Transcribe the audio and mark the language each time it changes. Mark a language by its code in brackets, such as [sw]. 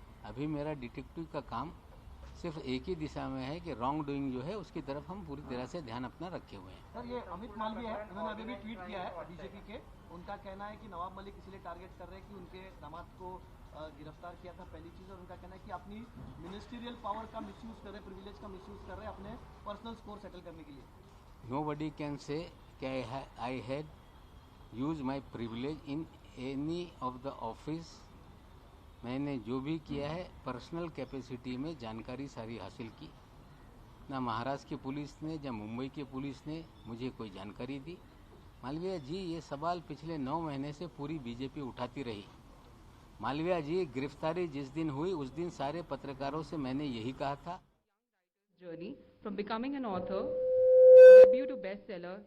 [hi] अभी मेरा डिटेक्टिव का काम सिर्फ एक ही दिशा में है कि रॉन्ग डूइंग जो है उसकी तरफ हम पूरी तरह से ध्यान अपना रखे हुए हैं. सर, ये अमित मालवीय है, उन्होंने अभी भी ट्वीट किया है बीजेपी के. उनका कहना है कि नवाब मलिक इसलिए टारगेट कर रहे हैं कि उनके दामाद को गिरफ्तार किया था, पहली चीज़. और उनका कहना है कि अपनी मिनिस्ट्रियल पावर का मिसयूज कर रहे, प्रिविलेज का मिसयूज कर रहे हैं अपने पर्सनल स्कोर सेटल करने के लिए. [en] Nobody can say कि I had used my privilege in any of the office. [hi] मैंने जो भी किया है पर्सनल कैपेसिटी में जानकारी सारी हासिल की. ना महाराष्ट्र की पुलिस ने या मुंबई की पुलिस ने मुझे कोई जानकारी दी. मालवीय जी, ये सवाल पिछले 9 महीने से पूरी बीजेपी उठाती रही. मालवीय जी, गिरफ्तारी जिस दिन हुई उस दिन सारे पत्रकारों से मैंने यही कहा था. [en] Journey from becoming an author, debut to bestseller.